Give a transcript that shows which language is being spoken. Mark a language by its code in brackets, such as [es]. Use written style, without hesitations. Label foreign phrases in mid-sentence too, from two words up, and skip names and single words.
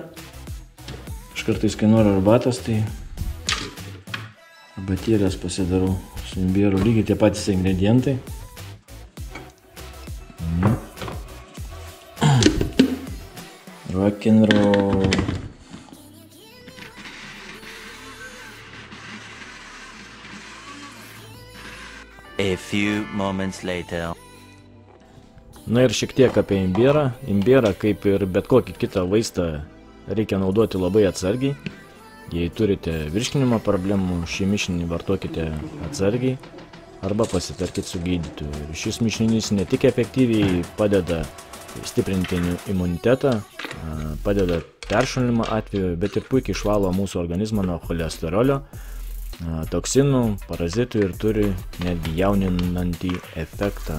[lt] Aš kartais, kai noriu arbatas, tai arbatėlės pasidarau su imbieru, lygiai tie patys ingredientai. Rock'n'roll. [en] A few moments later. [lt] Na ir šiek tiek apie imbierą. Imbierą, kaip ir bet kokį kitą vaistą, reikia naudoti labai atsargiai. Jei turite virškinimo problemų, šį mišinį vartokite atsargiai arba pasitarkite su gydytoju. Šis mišinys ne tik efektyviai padeda stiprinti imunitetą, padeda peršalimo atveju, bet ir puikiai išvalo mūsų organizmą nuo cholesterolio, toksinų, parazitų ir turi netgi jauninantį efektą.